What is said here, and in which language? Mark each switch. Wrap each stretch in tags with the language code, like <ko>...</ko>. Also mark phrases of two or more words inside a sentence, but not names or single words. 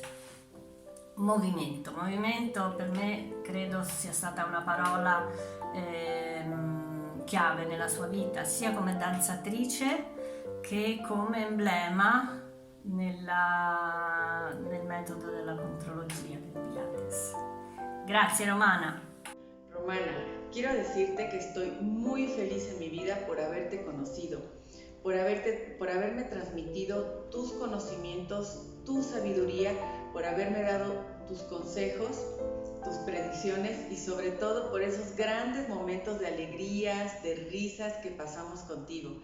<it>Movimento per me credo sia stata una parola chiave nella sua vita, sia come danzatrice che come emblema nel metodo della contrologia del Pilates. Grazie Romana. Romana,</it> <es>quiero decirte que estoy muy feliz en mi vida por haberte conocido, por haberme transmitido tus conocimientos, tu sabiduría, por haberme dado tus consejos, tus predicciones y sobre todo por esos grandes momentos de alegrías, de risas que pasamos contigo.</es>